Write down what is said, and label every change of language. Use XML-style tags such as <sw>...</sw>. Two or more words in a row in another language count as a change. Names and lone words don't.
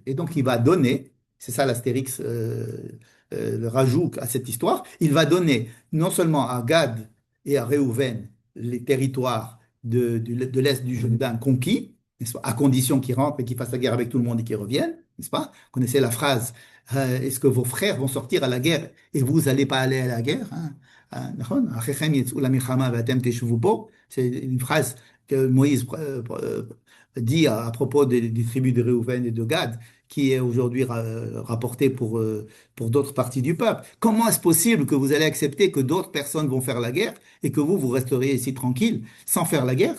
<fr>Et donc il va donner, c'est ça l'astérix, le rajout à cette histoire, il va donner non seulement à Gad et à Réhouven les territoires de l'est du Jourdain conquis, n'est-ce pas, à condition qu'ils rentrent et qu'ils fassent la guerre avec tout le monde et qu'ils reviennent, n'est-ce pas? Vous connaissez la phrase, est-ce que vos frères vont sortir à la guerre et vous n'allez pas aller à la guerre, hein?</fr> <he>נכון? אחיכם יצאו למלחמה ואתם תשבו פה.</he> <fr>C'est une phrase que Moïse dit à propos des tribus de Réhouven et de Gad, qui est aujourd'hui rapportée pour d'autres parties du peuple. Comment est-ce possible que vous allez accepter que d'autres personnes vont faire la guerre et que vous resterez ici tranquille sans faire la guerre?</fr>